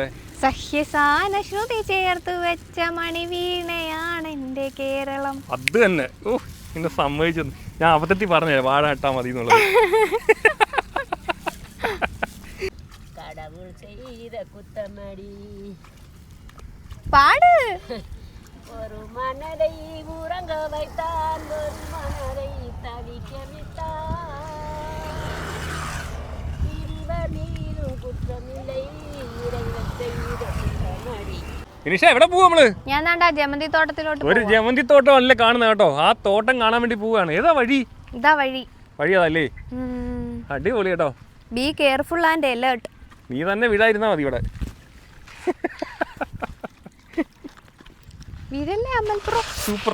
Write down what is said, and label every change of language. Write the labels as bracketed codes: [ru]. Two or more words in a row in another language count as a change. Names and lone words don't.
[ml] സഹ്യസാന ശ്രുതി ചേർത്ത് വെച്ച മണിവീണയാണ് എന്റെ കേരളം. അത് തന്നെ. ഓ, എന്നെ സമ്മതിച്ചു. ഞാൻ അബദ്ധത്തിൽ പറഞ്ഞേ വാഴ നട്ടാ മതി എന്നുള്ളത്. പാട്. [ta] ஒரு மனதை உறங்க வைத்தான், ஒரு மனதை தவிக்க விட்டான். இருவர் மீதும் குற்றமில்லை, இறைவன் செய்த குற்றமடி. [ml] നിനിഷ, എവിടെ പോവാ നമ്മള്? ഞാൻ ജമന്തി തോട്ടത്തിലോട്ട്. ഒരു ജമന്തി തോട്ടം അല്ലേ കാണുന്നത് കേട്ടോ. ആ തോട്ടം കാണാൻ വേണ്ടി പോവാണ്. ഏതാ വഴി? ഇതാ വഴി. വഴി അതല്ലേ? അടിപൊളി കേട്ടോ. [en] be careful and alert. [ml] നീ തന്നെ വിടായിരുന്നാ മതി ഇവിടെ. സൂപ്പർ.